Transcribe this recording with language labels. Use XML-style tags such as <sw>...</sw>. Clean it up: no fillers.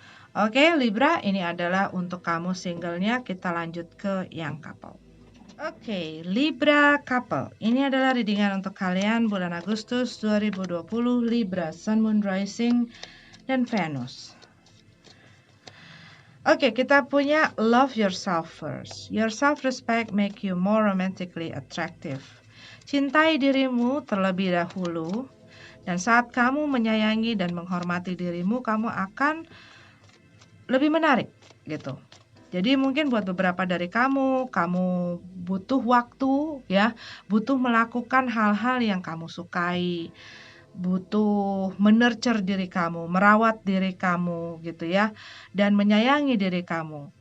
<id>Oke Libra, ini adalah untuk kamu singlenya. Kita lanjut ke yang couple. Oke, Libra couple. Ini adalah readingan untuk kalian bulan Agustus 2020, Libra, Sun, Moon, Rising, dan Venus. Oke, kita punya</id> <en>love yourself first. Your self-respect make you more romantically attractive.</en> <id>Cintai dirimu terlebih dahulu. Dan saat kamu menyayangi dan menghormati dirimu, kamu akan lebih menarik gitu. Jadi mungkin buat beberapa dari kamu butuh waktu ya, butuh melakukan hal-hal yang kamu sukai, butuh menurture diri kamu, merawat diri kamu gitu ya, dan menyayangi diri kamu.</id>